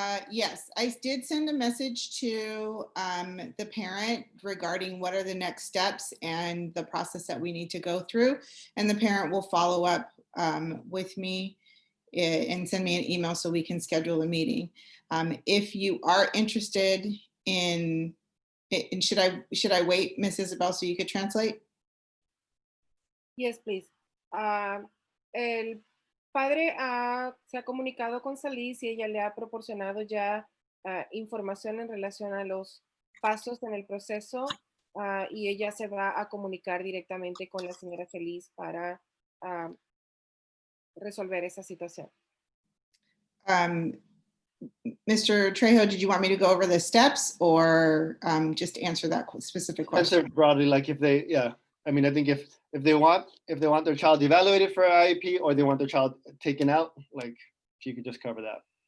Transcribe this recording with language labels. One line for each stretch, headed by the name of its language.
English: Yes, I did send a message to the parent regarding what are the next steps and the process that we need to go through. And the parent will follow up with me and send me an email so we can schedule a meeting. If you are interested in should I wait, Miss Isabel, so you could translate? Yes, please.
Spanish: El padre se ha comunicado con Salis y ella le ha proporcionado ya información en relación a los pasos en el proceso y ella se va a comunicar directamente con la señora Feliz para resolver esa situación.
English: Mr. Trejo, did you want me to go over the steps or just answer that specific question? Answer broadly, like if they, yeah. I mean, I think if they want their child evaluated for IEP or they want their child taken out, like if you could just cover that.